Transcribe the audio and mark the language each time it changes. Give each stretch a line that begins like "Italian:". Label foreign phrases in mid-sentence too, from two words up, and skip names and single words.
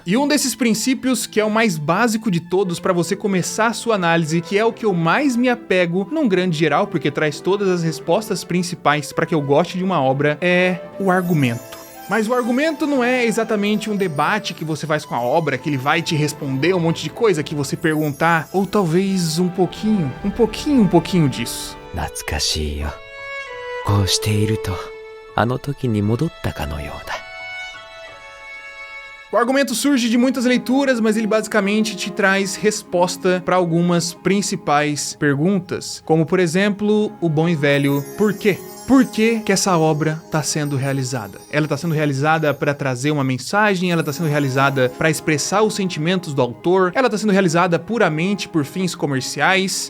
Portuguese: E um desses princípios, que é o mais básico de todos para você começar a sua análise, que é o que eu mais me apego num grande geral, porque traz todas as respostas principais para que eu goste de uma obra, é o argumento. Mas o argumento não é exatamente um debate que você faz com a obra, que ele vai te responder um monte de coisa que você perguntar, ou talvez um pouquinho disso.
Japanese: 懐かしいよ。こうしているとあの時に戻ったかのようだ。
Portuguese: O argumento surge de muitas leituras, mas ele basicamente te traz resposta para algumas principais perguntas, como por exemplo, o bom e velho por quê? Por que que essa obra está sendo realizada? Ela está sendo realizada para trazer uma mensagem, ela está sendo realizada para expressar os sentimentos do autor, ela está sendo realizada puramente por fins comerciais.